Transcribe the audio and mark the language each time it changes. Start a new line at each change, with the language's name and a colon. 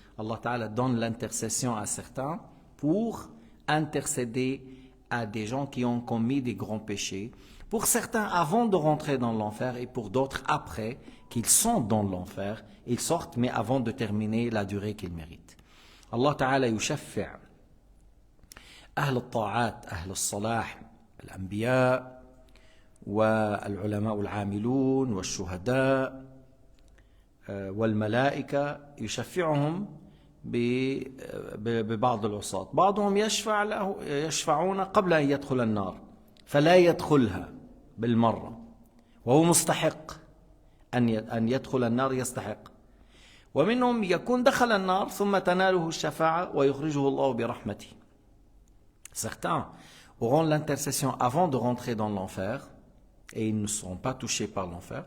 French: Allah Ta'ala donne l'intercession à certains pour intercéder à des gens qui ont commis des grands péchés, pour certains avant de rentrer dans l'enfer et pour d'autres après qu'ils sont dans l'enfer, ils sortent mais avant de terminer la durée qu'ils méritent.
Arabic: Allah Ta'ala yushaffi' أهل الطاعات أهل الصلاح الأنبياء والعلماء العاملون والشهداء والملائكة يشفعهم ببعض العصاة. بعضهم يشفعون قبل أن يدخل النار فلا يدخلها بالمرة وهو مستحق أن يدخل النار يستحق. ومنهم يكون دخل النار ثم تناله الشفاعة ويخرجه الله برحمته.
French: Certains auront l'intercession avant de rentrer dans l'enfer et ils ne seront pas touchés par l'enfer.